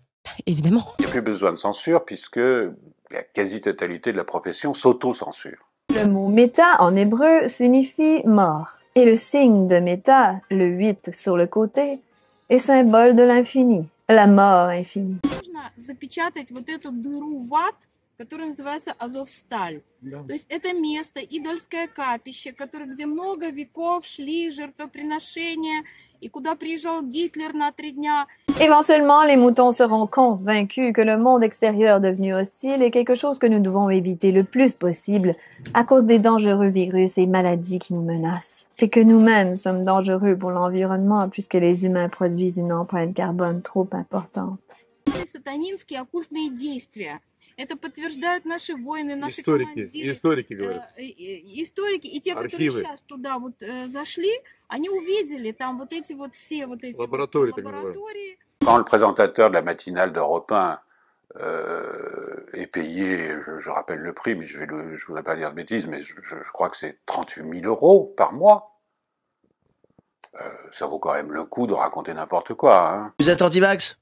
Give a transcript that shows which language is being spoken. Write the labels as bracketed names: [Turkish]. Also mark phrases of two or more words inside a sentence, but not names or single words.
[French] Évidemment. Il n'y a plus besoin de censure puisque la quasi-totalité de la profession s'auto-censure. Le mot méta en hébreu signifie mort. Et le signe de méta, le 8 sur le côté, est symbole de l'infini, la mort infinie. [Russian] который называется Азовсталь. То есть это место, идольское капище, где много веков шли жертвоприношения, et куда приезжал Гитлер на 3 дня. [French] Éventuellement, les moutons seront convaincus que le monde extérieur devenu hostile est quelque chose que nous devons éviter le plus possible à cause des dangereux virus et maladies qui nous menacent. Et que nous-mêmes sommes dangereux pour l'environnement puisque les humains produisent une empreinte carbone trop importante. [Russian] Сатанинские оккультные действия. Это подтверждают наши воины, наши Историки говорят. Историки и те, которые сейчас туда вот зашли, они увидели там вот эти вот все вот эти лаборатории. [French] Quand le présentateur de la matinale d'Europe 1 est payé, je rappelle le prix, mais je voudrais pas dire de bêtises, mais je crois que c'est 38 000 € par mois. Ça vaut quand même le coup de raconter n'importe quoi. Hein. Vous êtes anti-vax ?